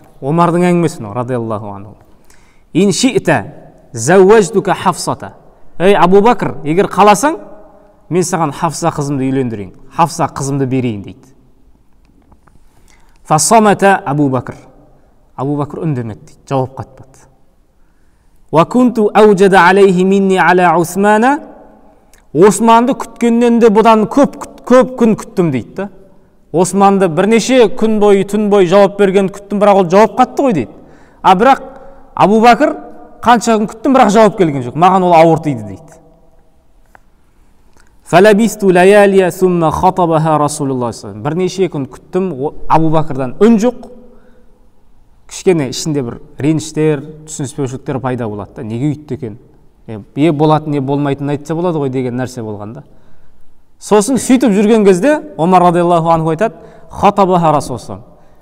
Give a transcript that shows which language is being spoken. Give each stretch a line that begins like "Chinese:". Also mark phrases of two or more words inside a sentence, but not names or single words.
Kazakh: Омардың әңгімесі
Arabic: رضي الله عنه إن شئت زوجتك حفصة».
Kazakh: Ей Абу Бакр, егер қаласаң, мен саған Хафса қызымды үйлендірейін, Хафса қызымды берейін дейді.
Arabic: فصمت أبو بكر.
Kazakh: Абу Бакр үндемеді дейді, жауап қатпады.
Arabic: وكنت أوجد عليه مني على عثمان.
Kazakh: Османды күткеннен де бұдан көп күн күттім дейді. Османды бірнеше күн бойы, түн бойы жауап берген күттім, бірақ ол жауап қатты ғой дейді. Бірақ Абу Бакр қанша күн күттім, бірақ жауап келген жоқ. Маған ол ауыр тиді дейді.
Arabic: فلبثت ليالي ثم خطبها رسول الله صلى الله عليه وسلم.
Kazakh: Бірнеше күн күттім, Абу Бакрдан үн жоқ. Кішкене ішінде бір реніштер, түсініспеушіліктер пайда болады. Неге үйтті екен? Е болатын, не болмайтын айтса болады ғой деген нәрсе болғанда. Сосын сөйтіп жүрген кезде Омар
Arabic: رضي الله عنه
Kazakh: айтады:
Arabic: «خطبها رسول الله».